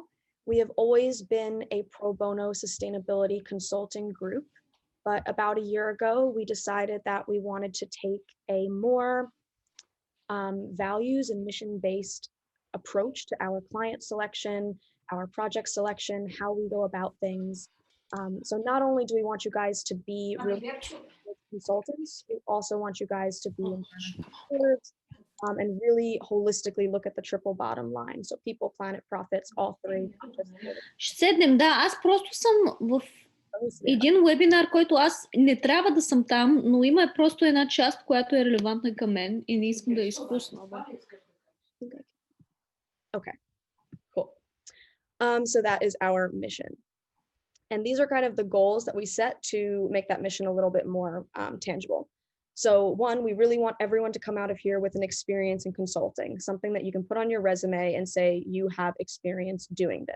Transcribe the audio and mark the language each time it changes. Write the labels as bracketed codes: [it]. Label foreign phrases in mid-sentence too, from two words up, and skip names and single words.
[en] We have always been a pro bono sustainability consulting group, but about a year ago, we decided that we wanted to take a more values and mission-based approach to our client selection, our project selection, how we go about things. So not only do we want you guys to be really consultants, we also want you guys to be stewards, and really holistically look at the triple bottom line. So people, planet, profits, all three. [bg] Ще седнем, да. Аз просто съм в един вебинар, който аз не трябва да съм там, но има просто една част, която е релевантна към мен и не искам да изпусна. [en] Okay, cool. So that is our mission. And these are kind of the goals that we set to make that mission a little bit more tangible. So one, we really want everyone to come out of here with an experience in consulting, something that you can put on your resume and say you have experience doing this.